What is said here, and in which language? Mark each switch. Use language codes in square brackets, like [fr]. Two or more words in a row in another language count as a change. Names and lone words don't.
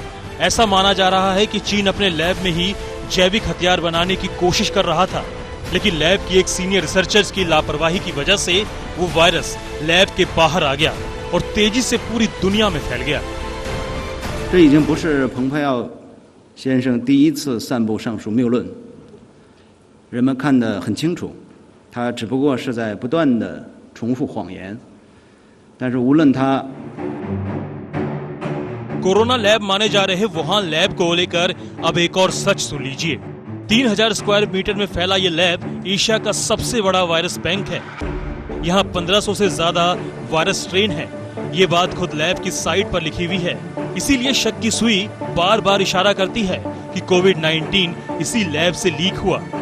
[hi] ऐसा माना जा रहा है कि चीन अपने लैब में ही जैविक हथियार बनाने की कोशिश कर रहा था, लेकिन लैब की एक [en] senior researchers [hi] की लापरवाही की वजह से वो वायरस लैब के बाहर आ गया और तेजी से पूरी दुनिया में फैल गया। [zh] 这已经不是蓬佩奥先生第一次散布上述谬论，人们看得很清楚，他只不过是在不断地重复谎言。但是无论他 [en] corona lab [hi] माने जा रहे वुहान लैब को लेकर अब एक और सच सुन लीजिए। 3000 [en] square meter [hi] में फैला ये लैब एशिया का सबसे बड़ा वायरस बैंक है। यहाँ 1500 से ज्यादा [en] virus strain [hi] है। ये बात खुद लैब की साइट पर लिखी हुई है। इसीलिए शक की सुई बार बार इशारा करती है कि कोविड-19 इसी लैब से लीक हुआ।